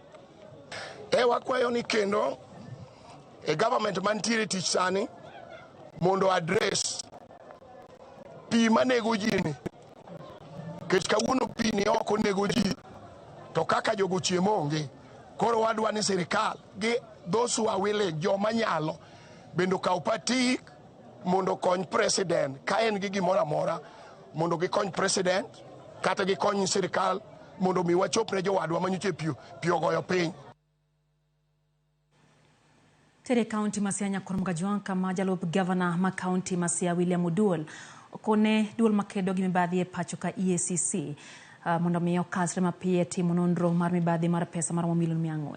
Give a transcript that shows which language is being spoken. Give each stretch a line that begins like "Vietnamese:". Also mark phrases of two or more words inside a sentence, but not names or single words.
Luo (Kenya and Tanzania): Wakwayo ni kendo government mantiere tich sani mondo address pi manego ji ni, kech kawuono pi ni oko nego ji to kaka jogo chiemo onge. Koro wadwa ni sirikal gi
English: those who are willing,
Luo (Kenya and Tanzania): joma nyalo bendo kaw patik mondo kony president ka en gi gimoro amora, mondo gikony president kata gikony sirikal mondo mi wachopne jowadwa manyoche pi ogoyo piny. Tere county Masia nyakoromoga juang kama jalup governor ma county Masia William Oduol okone duol makedo gi mibadhi e pacho ka EACC mondo miyo kasre mapiyo timo nonro mar mibadhi mar pesa mar milion 400.